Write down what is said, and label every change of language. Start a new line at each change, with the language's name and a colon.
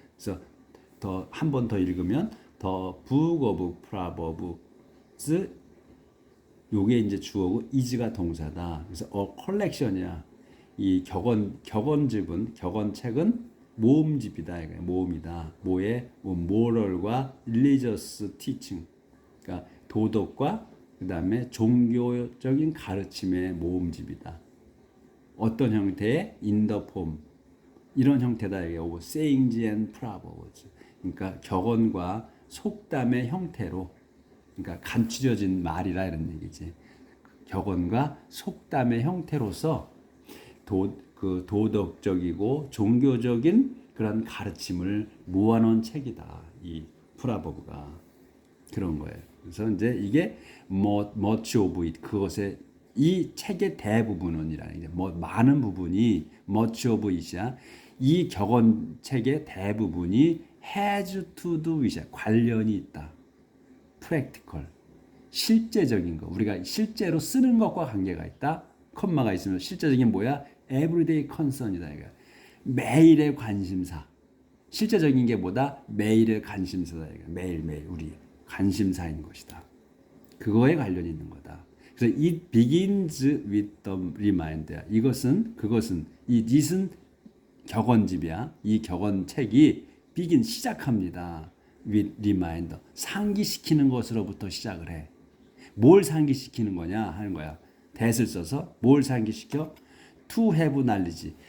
Korean: 그래서 한 번 더 읽으면 더 Book of Proverbs 요게 이제 주어고 is가 동사다. 그래서 컬렉션이야. 이 격언책은 모음집이다. 이거예요. 모음이다.
English: moral과 religious teaching.
Korean: 그러니까 도덕과 그다음에 종교적인 가르침의 모음집이다. 어떤 형태의
English: in the form
Korean: 이런 형태다. 이게
English: sayings and proverbs.
Korean: 그러니까 격언과 속담의 형태로 그러니까 간추려진 말이라 이런 얘기지. 격언과 속담의 형태로서 그 도덕적이고 종교적인 그런 가르침을 모아놓은 책이다. 이 프라버브가 그런 거예요. 그래서 이제 이게
English: much of it
Korean: 그것의 이 책의 대부분은이라는 게 많은 부분이 much of it이야. 이 격언 책의 대부분이
English: has to do with
Korean: 관련이 있다. practical 실제적인 거 우리가 실제로 쓰는 것과 관계가 있다. 컴마가 있으면 실제적인 뭐야?
English: everyday concern이다.
Korean: 이거 매일의 관심사. 실제적인 게 뭐다? 매일의 관심사다. 이거 매일매일 우리 관심사인 것이다. 그거에 관련이 있는 거다. 그래서
English: it begins with the reminder.
Korean: 그것은 it은 격언집이야. 이 격언책이 begin 시작합니다.
English: with reminder.
Korean: 상기시키는 것으로부터 시작을 해. 뭘 상기시키는 거냐 하는 거야. that을 써서 뭘 상기시켜?
English: to have knowledge.